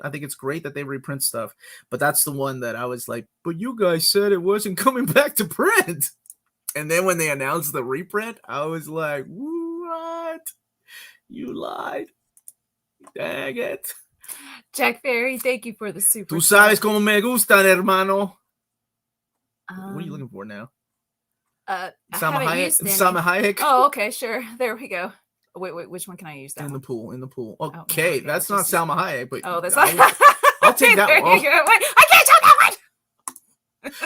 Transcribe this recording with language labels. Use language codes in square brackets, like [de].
[en] I think it's great that they reprint stuff, but that's the one that I was like, but you guys said it wasn't coming back to print. And then when they announced the reprint, I was like, what? You lied. Dang it. Jack Ferry, thank you for the super. [es] Tú sabes cómo me gustan, hermano. [en] What are you looking for now? Salma Hayek. Oh, okay, sure. There we go. Wait, which one can I use? That in one? the pool. Okay, that's not just... Salma Hayek, but that's not. I'll take that one. Wait, I can't show that one.